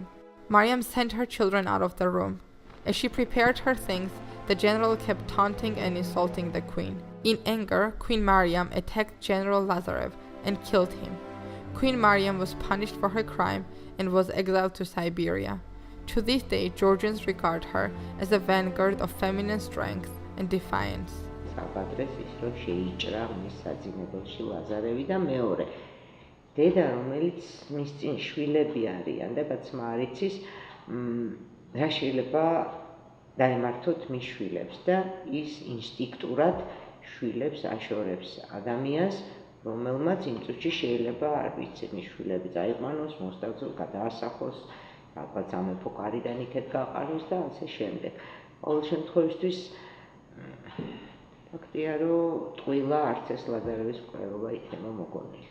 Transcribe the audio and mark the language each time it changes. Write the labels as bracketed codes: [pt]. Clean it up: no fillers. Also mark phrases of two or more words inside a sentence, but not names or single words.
[en] Mariam sent her children out of the room. As she prepared her things, the general kept taunting and insulting the queen. In anger, Queen Mariam attacked General Lazarev and killed him. Queen Mariam was punished for her crime and was exiled to Siberia. To this day, Georgians regard her as a vanguard of feminine strength and defiance. [ka] საბადრეს ის რომ შეიჭრა მის საძინებელში ლაზარევი და მეორე დედა რომელიც მის წინ შვილები არიან და კაცმა არ იცის რა შეიძლება დაემართოთ მის შვილებს და ის ინსტინქტურად შვილებს აშორებს ადამიანს რომელმაც იმ წუთში შეიძლება არ ვიცი მის შვილები წაიყვანოს მოსტავწილ გადაასახლოს ალბათ სამეფო კარიდან იქეთ გაყაროს და ასე შემდეგ ყოველ შემთხვევისთვის ფაქტია რომ ტყუილა არც ეს ლაზარევის მკვლელობა იქნება მოგონილი.